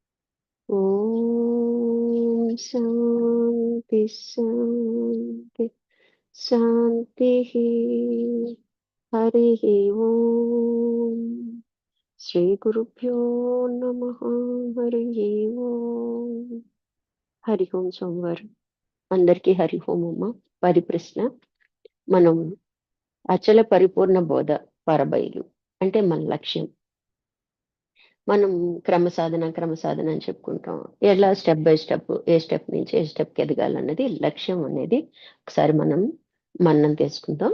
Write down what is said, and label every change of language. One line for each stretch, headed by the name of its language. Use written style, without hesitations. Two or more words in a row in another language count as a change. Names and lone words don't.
Sanskrit: ॐ शान्ति शान्ति शान्तिः। हरिः ओम् श्रीगुरुभ्यो नमः। हरिः ओम्।
Telugu: హరి ఓం సోమవారం అందరికీ హరి ఓం అమ్మ. పరిప్రశ్న: మనం అచల పరిపూర్ణ బోధ పరబయలు అంటే మన లక్ష్యం. మనం క్రమసాధన అని చెప్పుకుంటాం. ఎలా
English: step by step,
Telugu: ఏ స్టెప్ నుంచి ఏ స్టెప్కి ఎదగాలన్నది లక్ష్యం అనేది ఒకసారి మనం మన్నం చేసుకుందాం.